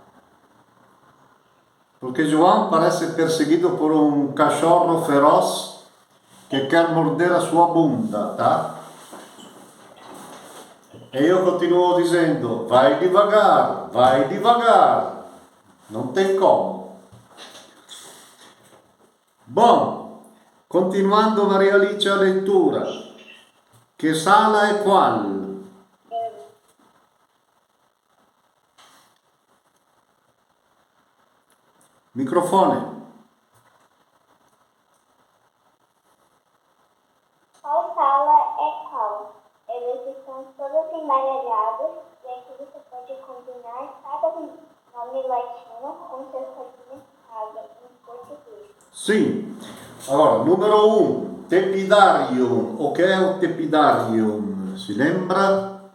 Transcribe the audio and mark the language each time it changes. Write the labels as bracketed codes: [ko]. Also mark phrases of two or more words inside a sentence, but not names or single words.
[pt] Porque João parece perseguido por um cachorro feroz que quer morder a sua bunda, tá? E io continuo dizendo, vai devagar, non tem como. Bom, continuando Maria Alice a lettura, [it] che sala è [pt] qual? Microfone. Qual sala é qual? Eles estão todos embaralhados e aqui você pode combinar cada nome latino com seus códigos em português. Sim. [it] Allora, numero 1, tepidarium. O che è un tepidarium? Si lembra?